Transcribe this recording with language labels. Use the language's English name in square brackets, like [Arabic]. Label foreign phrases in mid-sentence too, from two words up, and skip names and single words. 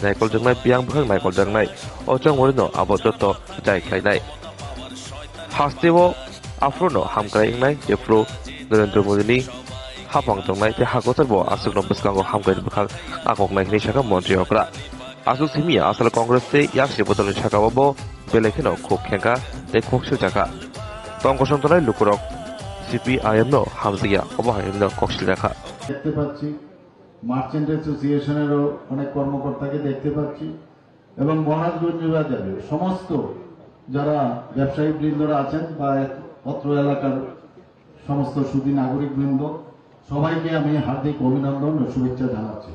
[Kok Borok] Naikol Jangnai Piang Bhang Naikol Jangnai O Chongmari no Abototto Jai Khlainai Hastewo Afrono Hamkai Ingnai Jefro Narendra Modi ni Hapang Tongnai te Hagotar bo Asuk no Buskango Hamkai Bukhang Akok Nai Hini Shaka Montriokra Asuk Simia Asal Congress te Yakshi Botol Shaka Bobo Belekino Kok Kenka te Koksu Jaka Tongkosong Tonai Lukurok CPIM no Hamzia Obahaim no Koksu Jaka [Bangla] দেখতে পাচ্ছি মার্চেন্ট অ্যাসোসিয়েশনেরও অনেক কর্মকর্তাকে দেখতে পাচ্ছি এবং মহারাজগঞ্জ বাজারে সমস্ত যারা ব্যবসায়ী বৃন্দরা আছেন বা অত্র এলাকার সমস্ত সুধী নাগরিক বৃন্দ সবাইকে আমি হার্দিক অভিনন্দন ও শুভেচ্ছা জানাচ্ছি।